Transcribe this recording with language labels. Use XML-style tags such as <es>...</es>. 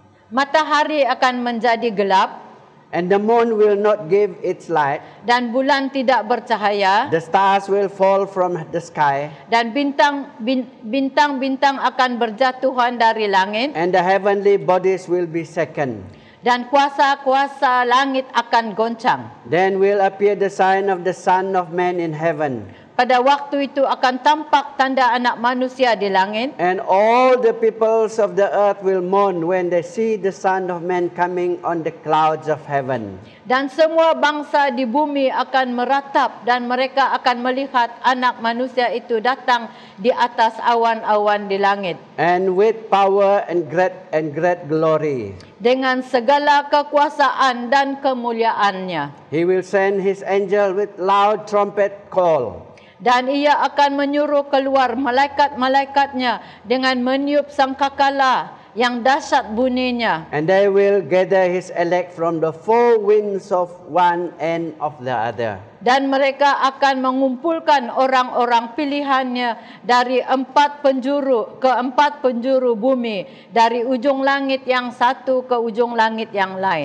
<ms>Matahari akan menjadi gelap</ms> <en>and the moon will not give its light.</en> <ms>dan bulan tidak bercahaya</ms> <en>The stars will fall from the sky,</en> <ms>dan bintang-bintang akan berjatuhan dari langit</ms> <en>and the heavenly bodies will be shaken.</en> <ms>dan kuasa-kuasa langit akan goncang.</ms> <en>Then will appear the sign of the Son of Man in heaven.</en> <ms>Pada waktu itu akan tampak tanda Anak Manusia di langit,</ms> <en>And all the peoples of the earth will mourn when they see the Son of Man coming on the clouds of heaven.</en> <ms>dan semua bangsa di bumi akan meratap dan mereka akan melihat Anak Manusia itu datang di atas awan-awan di langit</ms> <en>And with power and great glory.</en> <ms>dengan segala kekuasaan dan kemuliaannya.</ms> <en>He will send his angel with loud trumpet call.</en> <ms>Dan ia akan menyuruh keluar malaikat-malaikatnya dengan meniup sangkakala yang dahsyat bunyinya.</ms> <en>And they will gather his elect from the four winds of one end of the other.</en> <ms>Dan mereka akan mengumpulkan orang-orang pilihannya dari empat penjuru bumi, dari ujung langit yang satu ke ujung langit yang lain.</ms>